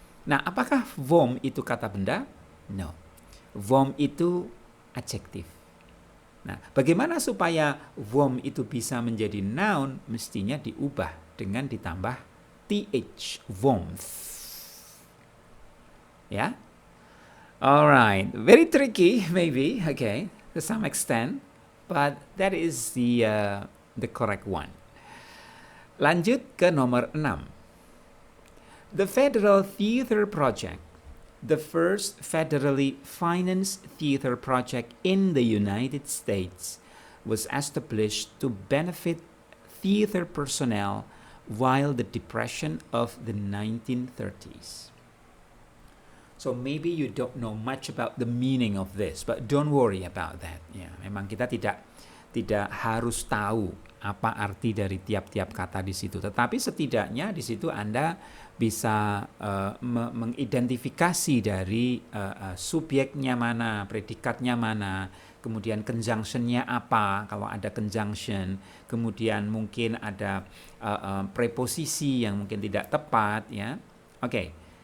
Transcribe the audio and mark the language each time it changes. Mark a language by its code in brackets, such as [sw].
[id] Nah, apakah warm itu kata benda? [en] No. [id] Warm itu adjektif. Nah, bagaimana supaya warm itu bisa menjadi noun? Mestinya diubah dengan ditambah th, warmth. Ya? [en] Alright, very tricky maybe, okay, to some extent, but that is the correct one. [id] Lanjut ke nomor 6. [en] The Federal Theater Project, the first federally financed theater project in the United States, was established to benefit theater personnel while the Depression of the 1930s. So maybe you don't know much about the meaning of this, but don't worry about that. [id] Ya, memang kita tidak harus tahu apa arti dari tiap-tiap kata di situ. Tetapi setidaknya di situ Anda bisa mengidentifikasi dari subjeknya mana, predikatnya mana, kemudian conjunction-nya apa kalau ada conjunction, kemudian mungkin ada preposisi yang mungkin tidak tepat, ya. Oke.